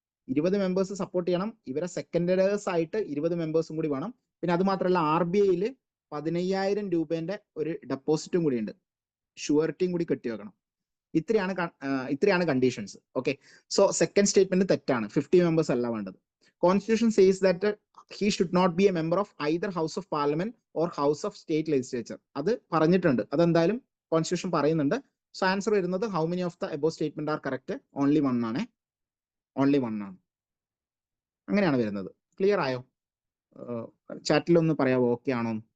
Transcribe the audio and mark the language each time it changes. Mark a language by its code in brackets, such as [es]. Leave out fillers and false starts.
[ml] 20 members support ചെയ്യണം. ഇവരെ സെക്കൻഡേഴ്സ് ആയിട്ട് 20 മെമ്പേഴ്സും കൂടി വേണം. പിന്നെ അത് മാത്രമല്ല RBIയിൽ 15,000 രൂപേന്റെ ഒരു ഡെപ്പോസിറ്റും കൂടി ഉണ്ട്. ഷുവറിറ്റിയും കൂടി കെട്ടി വെക്കണം. ഇത്രയാണ് conditions. Okay, so second statement തെറ്റാണ്. 50 മെമ്പേഴ്സ് അല്ല വേണ്ടത്. [en] Constitution says that he should not be a member of either House of Parliament or House of State Legislature. [ml] അത് പറഞ്ഞിട്ടുണ്ട്. അതെന്തായാലും [en] constitution [ml] പറയുന്നുണ്ട്. [en] so answer [ml] വരുന്നത് [en] How many of the above statement are correct? [ml] Only one ആണ്. അങ്ങനെയാണ് വരുന്നത്. Clear ആയോ? ചാറ്റിൽ ഒന്ന് പറയാവോ ഓക്കെ ആണോ?